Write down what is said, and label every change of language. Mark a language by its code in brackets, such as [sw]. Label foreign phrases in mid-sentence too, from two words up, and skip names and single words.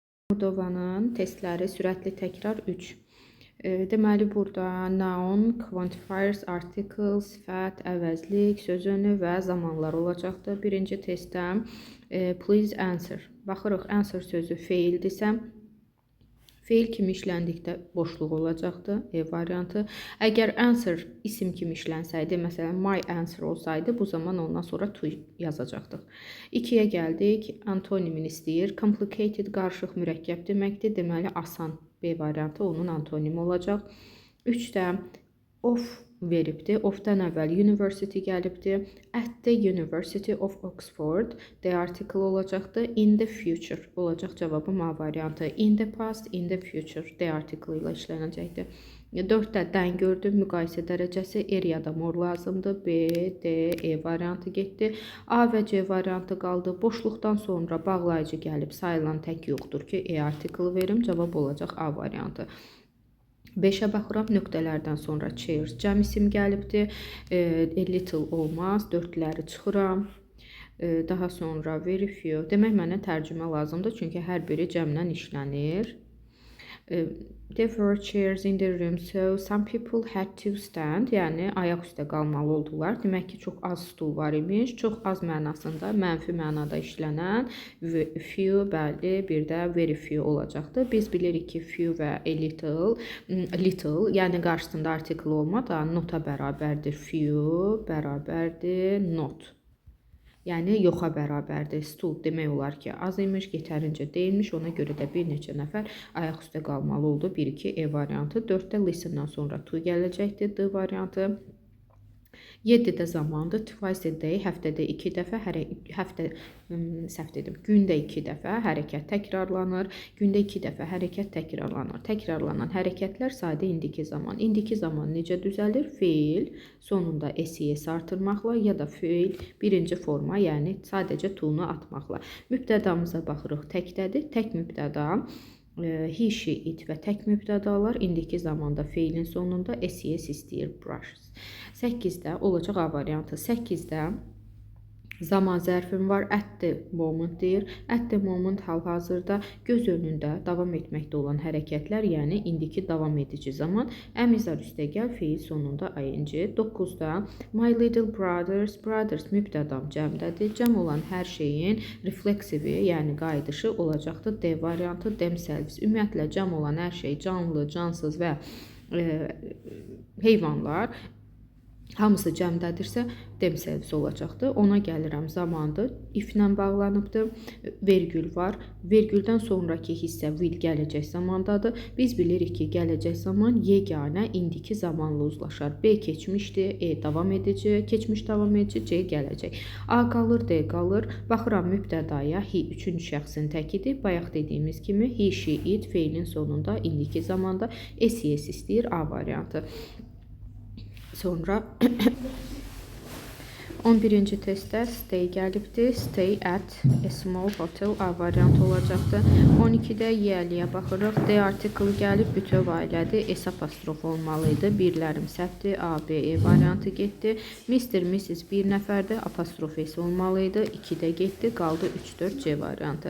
[az] Moldovanın testləri sürətli təkrar 3. Deməli, burada [en] noun, quantifiers, article, [az] sifət, əvəzlik, söz önü və zamanlar olacaqdır. Birinci testdə [en] please answer. [az] Baxırıq, answer sözü feildirsə, feil kimi işləndikdə boşluq olacaqdır, variantı. Əgər answer isim kimi işlənsəydi, məsələn, [en] my answer [az] olsaydı, bu zaman ondan sonra to yazacaqdıq. 2-yə gəldik, antonimin istəyir. Complicated, qarışıq, mürəkkəb deməkdir. Deməli, asan B variantı onun antonimi olacaq. 3-də of veribdir. Of-dan əvvəl university gəlibdir. [en] At the University of Oxford the article olacaqdır. In the future [az] olacaq cavabım A variantı. [en] In the past, in the future the article [az] ilə işlənəcəkdir. 4-də dən gördüm. Müqayisə dərəcəsi er ya da more lazımdır. B, D, E variantı getdi. A və C variantı qaldı. Boşluqdan sonra bağlayıcı gəlib sayılan tək yoxdur ki, E article verim. Cavab olacaq A variantı. 5-ə baxıram, nöqtələrdən sonra chairs cəm isim gəlibdir. [en] A little [az] olmaz, 4-ləri çıxıram. Daha sonra [en] very few. [az] Demək, mənə tərcümə lazımdır, çünki hər biri cəmlə işlənir. [en] There were chairs in the room, so some people had to stand. [az] Yəni, ayaq üstə qalmalı oldular. Demək ki, çox az stul var imiş. Çox az mənasında, mənfi mənada işlənən few, bəli, bir də [en] very few [az] olacaqdır. Biz bilirik ki, few və [en] a little, [az] yəni qarşısında article olmadan nota bərabərdir. Few bərabərdir not. Yəni, yoxa bərabərdir. Stul demək olar ki, az imiş, yetərincə deyilmiş. Ona görə də bir neçə nəfər ayaq üstə qalmalı oldu. 1-2 E variantı. 4-də listen'dan sonra to gələcəkdir. D variantı. 7-də zamandır. [en] Twice a day, [az] həftədə 2 dəfə, gündə 2 dəfə hərəkət təkrarlanır. Gündə 2 dəfə hərəkət təkrarlanır. Təkrarlanan hərəkətlər sadə indiki zaman. İndiki zaman necə düzəlir? Feil sonunda SES artırmaqla ya da feil birinci forma, yəni sadəcə to-nu atmaqla. Mübtədamıza baxırıq, təkdədir. Tək mübtəda. [en] He, she, it [az] və tək mübtədalar indiki zamanda feilin sonunda SES istəyir, brushes. 8-də olacaq A variantı. 8-də zaman zərfim var. [en] At the moment deyir. At the moment [az] hal-hazırda göz önündə davam etməkdə olan hərəkətlər, yəni indiki davam edici zaman. Əmizar üstəgəl feil sonunda ing. 9-da [en] my little brothers [az] mübtədam cəmdədir. Cəm olan hər şeyin refleksivi, yəni qayıdışı olacaqdır. D variantı themselves. Ümumiyyətlə, cəm olan hər şey canlı, cansız və heyvanlar hamısı cəmdədirsə, themselves olacaqdır. Ona gəlirəm, zamandır. If-lə bağlanıbdır. Vergül var. Vergüldən sonraki hissə will gələcək zamandadır. Biz bilirik ki, gələcək zaman yeganə indiki zamanla uzlaşar. B keçmişdir, E davam edici, keçmiş davam edici, C gələcək. A qalır, D qalır. Baxıram mübtədaya, he üçüncü şəxsin təkidir. Bayaq dediyimiz kimi, [en] he, she, it [az] feilin sonunda indiki zamanda SES istəyir, A variantı. Sonra 11-ci testdə stay gəlibdir. [en] Stay at a small hotel [az] A variantı olacaqdır. 12-də yəliyə baxırıq. D article gəlib, bütöv ailədir. S apostrof olmalıydı. Birlərim səhvdir. A, B, E variantı getdi. Mr. Mrs. bir nəfərdir. Apostrof S olmalıydı. 2-də getdi. Qaldı 3-4 C variantı.